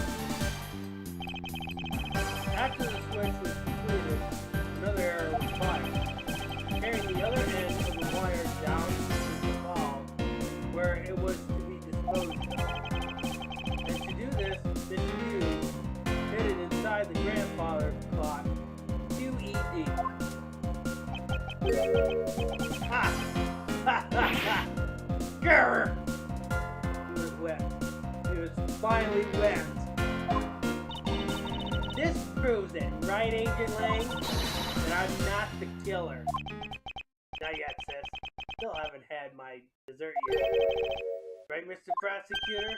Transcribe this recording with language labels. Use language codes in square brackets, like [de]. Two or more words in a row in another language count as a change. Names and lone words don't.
[en] After the switch was completed, another arrow was fired, carrying the other end of the wire down to the ball where it was to be disposed of. And to do this, the fuse hid it inside the grandfather clock, QED. Ha! Ha ha ha! Grr! He was wet. He was finally wet. This proves it, right, Agent Lang? That I'm not the killer. Not yet, sis. Still haven't had my dessert yet. Right, Mr. Prosecutor?